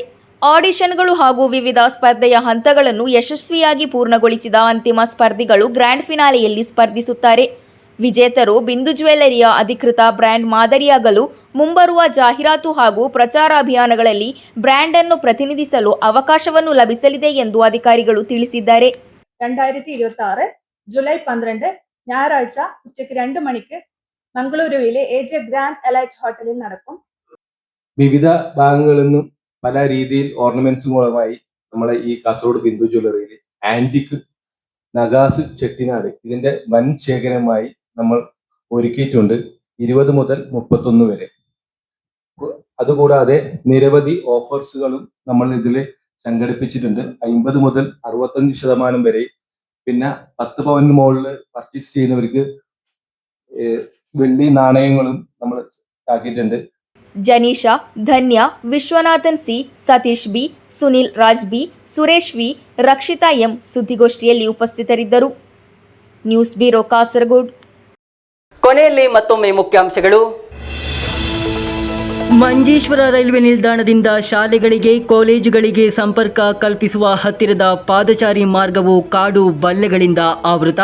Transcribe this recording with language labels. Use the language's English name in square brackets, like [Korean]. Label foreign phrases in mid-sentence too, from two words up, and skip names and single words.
[Kannada] ಆಡಿಷನ್ಗಳು ಹಾಗೂ ವಿವಿಧ ಸ್ಪರ್ಧೆಯ ಹಂತಗಳನ್ನು ಯಶಸ್ವಿಯಾಗಿ ಪೂರ್ಣಗೊಳಿಸಿದ ಅಂತಿಮ ಸ್ಪರ್ಧಿಗಳು [English] grand finale [Kannada] ಸ್ಪರ್ಧಿಸುತ್ತಾರೆ. ವಿಜೇತರು ಬಿಂದು ಜ್ಯುವೆಲ್ಲರಿಯ ಅಧಿಕೃತ ಬ್ರ್ಯಾಂಡ್ ಮಾದರಿಯಾಗಲು ಮುಂಬರುವ ಜಾಹೀರಾತು ಹಾಗೂ ಪ್ರಚಾರ ಅಭಿಯಾನಗಳಲ್ಲಿ ಬ್ರ್ಯಾಂಡ್ ಅನ್ನು ಪ್ರತಿನಿಧಿಸಲು ಅವಕಾಶವನ್ನು ಲಭಿಸಲಿದೆ ಎಂದು ಅಧಿಕಾರಿಗಳು ತಿಳಿಸಿದ್ದಾರೆ. [Malayalam] 2026 ജൂലൈ 12 ഞായറാഴ്ച ഉച്ചയ്ക്ക് 2 മണിക്ക് മംഗളൂരുവിലെ എജെ ഗ്രാൻഡ് എലൈറ്റ് ഹോട്ടലിൽ നടക്കും. വിവിധ ഭാഗങ്ങളിൽ നിന്നും പല രീതിയിൽ ഓർണമെന്റ്സുകളുമായി നമ്മളെ ഈ കാസർഗോഡ് ബിന്ദു ജ്വല്ലറിയിൽ ആന്റിക് നഗാസ് ചെട്ടിനാട് ഇതിന്റെ വൻ ശേഖരമായി നമ്മൾ ഒരുക്കിയിട്ടുണ്ട്. 20 മുതൽ 31 വരെ. അതുകൂടാതെ നിരവധി ഓഫേഴ്സുകളും നമ്മൾ ഇതിൽ സംഘടിപ്പിച്ചിട്ടുണ്ട്. 50 മുതൽ 65% വരെ. പിന്നെ 10 പവന് മുകളിൽ പർച്ചേസ് ചെയ്യുന്നവർക്ക് വെള്ളി നാണയങ്ങളും നമ്മൾ ആക്കിയിട്ടുണ്ട്. [Kannada] ಜನೀಶ, ಧನ್ಯ, ವಿಶ್ವನಾಥನ್ ಸಿ, ಸತೀಶ್ ಬಿ, ಸುನಿಲ್ ರಾಜ್ ಬಿ, ಸುರೇಶ್ ವಿ, ರಕ್ಷಿತಾ ಎಂ ಸುದ್ದಿಗೋಷ್ಠಿಯಲ್ಲಿ ಉಪಸ್ಥಿತರಿದ್ದರು. [English] news bureau [Kannada] ಕಾಸರಗೋಡ್. ಕೊನೆಯಲ್ಲಿ ಮತ್ತೊಮ್ಮೆ ಮುಖ್ಯಾಂಶಗಳು. ಮಂಜೇಶ್ವರ ರೈಲ್ವೆ ನಿಲ್ದಾಣದಿಂದ ಶಾಲೆಗಳಿಗೆ, ಕಾಲೇಜುಗಳಿಗೆ ಸಂಪರ್ಕ ಕಲ್ಪಿಸುವ ಹತ್ತಿರದ ಪಾದಚಾರಿ ಮಾರ್ಗವು ಕಾಡು ಬಲ್ಲೆಗಳಿಂದ ಆವೃತ.